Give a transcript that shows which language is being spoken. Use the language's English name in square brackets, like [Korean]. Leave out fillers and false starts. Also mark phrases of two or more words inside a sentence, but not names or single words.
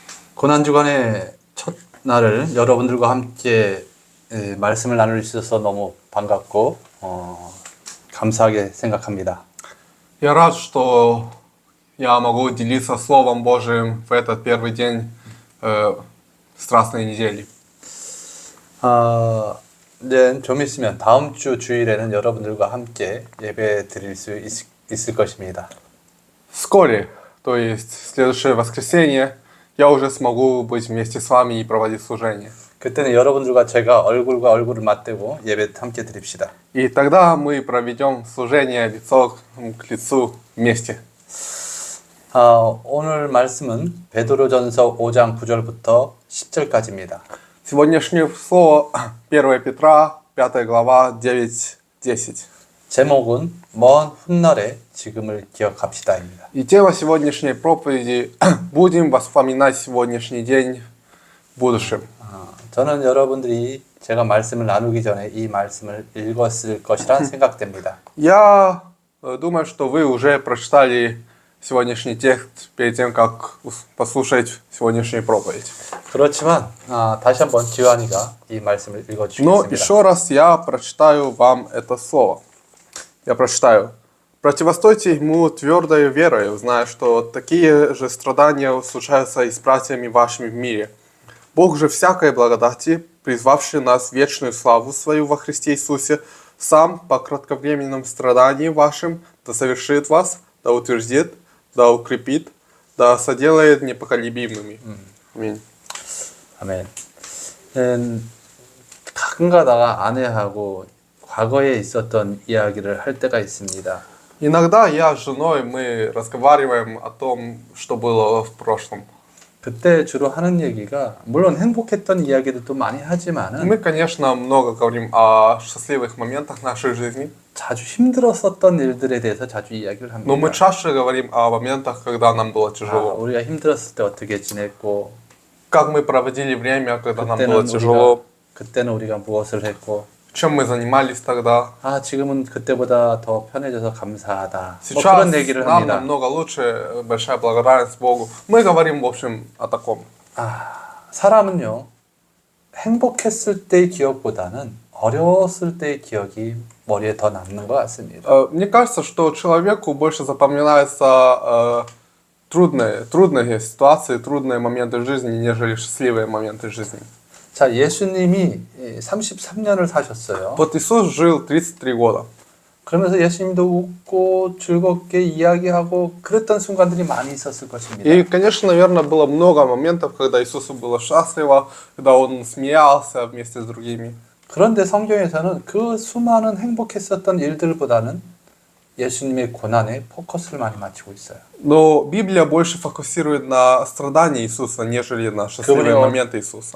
[Korean] 고난주간의 첫날을 여러분들과 함께 말씀을 나눌 수 있어서 너무 반갑고 감사하게 생각합니다. [Russian] Я рад, что я могу делиться Словом Божиим в этот первый день Страстной недели. [Korean] 이제 좀 있으면 다음 주 주일에는 여러분들과 함께 예배 드릴 수 있을 것입니다. [Russian] Вскоре, то есть в следующее воскресенье, я уже смогу быть вместе с вами и проводить служение. [Korean] 그때는 여러분들과 제가 얼굴과 얼굴을 맞대고 예배 함께 드립시다. [Russian] И тогда мы проведем служение лицо к лицу вместе. [Korean] 오늘 말씀은 베드로전서 5장 9절부터 10절까지입니다. [Russian] Сегодняшнее слово 1 Петра, 5 глава, 9-10. [Korean] 제목은 먼 훗날의 지금을 기억합시다입니다. [Russian] И тема сегодняшней проповеди «Будем вспоминать сегодняшний день в будущем». [Korean] 저는 여러분들이 제가 말씀을 나누기 전에 이 말씀을 읽었을 것이라 생각됩니다. [Russian] Я думаю, что вы уже прочитали сегодняшний текст перед тем, как послушать сегодняшнюю проповедь. [Korean] 그렇지만 다시 한번 지환이가 이 말씀을 [Russian] Но [Korean] 읽어주겠습니다. [Russian] еще раз я прочитаю вам это слово. Я прочитаю. «Противостойте ему твердою верою, зная, что такие же страдания случаются и с братьями вашими в мире. Бог же всякой благодати, призвавший нас в вечную славу свою во Христе Иисусе, сам по кратковременном страдании вашим да совершит вас, да утвердит, да укрепит, да соделает непоколебимыми». Аминь. [Korean] 아멘. 가끔가다가 아내하고 과거에 있었던 이야기를 할 때가 있습니다. [Russian] Иногда я с женой, мы разговариваем о том, что было в прошлом. [Korean] 그때 주로 하는 얘기가 물론 행복했던 이야기들도 많이 하지만은 [Russian] Мы, конечно, много говорим о счастливых моментах нашей жизни, [Korean] 자주 힘들었었던 일들에 대해서 자주 이야기를 [Russian] но мы [Korean] 합니다. [Russian] чаще говорим о моментах, когда нам было тяжело. [Korean] 우리가 힘들었을 때 어떻게 지냈고 [Russian] Как мы проводили время, когда нам [Korean] 그때는 [Russian] было тяжело, [Korean] 그때는 우리가 무엇을 했고 [Russian] чем мы занимались тогда. [Korean] 지금은 그때보다 더 편해져서 감사하다. 뭐 [Russian] Сейчас [Korean] 그런 얘기를 [Russian] нам [Korean] 합니다. [Russian] намного лучше, большая благодарность Богу. Мы говорим, в общем, о таком. [Korean] 사람은요 행복했을 때의 기억보다는 어려웠을 때의 기억이 머리에 더 남는 것 같습니다. [Russian] Мне кажется, что человеку больше запоминаются трудные ситуации, трудные моменты жизни, нежели счастливые моменты жизни. [Korean] 자, 예수님이 33년을 사셨어요. [Russian] Вот Иисус жил 33 года. [Korean] 그러면서 예수님도 웃고 즐겁게 이야기하고 그랬던 순간들이 많이 있었을 것입니다. [Russian] И, конечно, наверное, было много моментов, когда Иисусу было счастливо, когда Он смеялся вместе с другими. [Korean] 그런데 성경에서는 그 수많은 행복했었던 일들보다는 예수님의 고난에 포커스를 많이 맞추고 있어요. [Russian] Но Библия больше фокусирует на страдании Иисуса, нежели на счастливые моменты Иисуса.